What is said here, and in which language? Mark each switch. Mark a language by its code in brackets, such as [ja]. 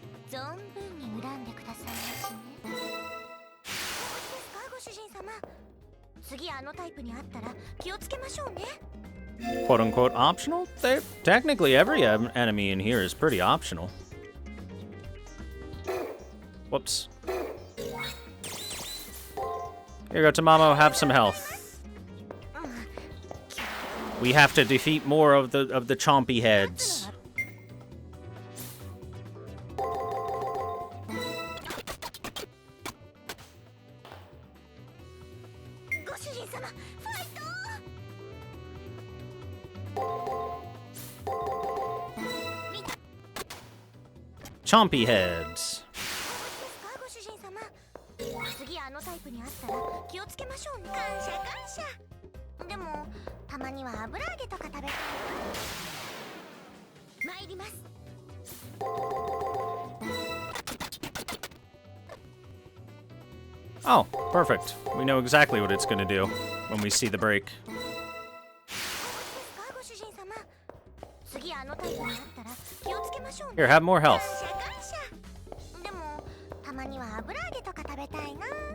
[ja] 存分に恨んでくださいましね。お持ちですか、ご主人様。次あのタイプにあったら気をつけましょうね。 [en] Quote unquote optional? Technically, every enemy in here is pretty optional. Whoops. Here you go, Tamamo, have some health. We have to defeat more of the chompy heads. [ja] ご主人様、ファイト。 [en] Chompy heads. [ja] ご主人様、次あのタイプにあったら気をつけましょうね。感謝感謝。でもたまには油揚げとか食べたい。参ります。 [en] Oh, perfect. We know exactly what it's gonna do when we see the break. [ja] ご主人様、次あのタイプにあったら気をつけましょうね。 [en] Here, have more health. [ja] 感謝感謝。でもたまには油揚げとか食べたいな。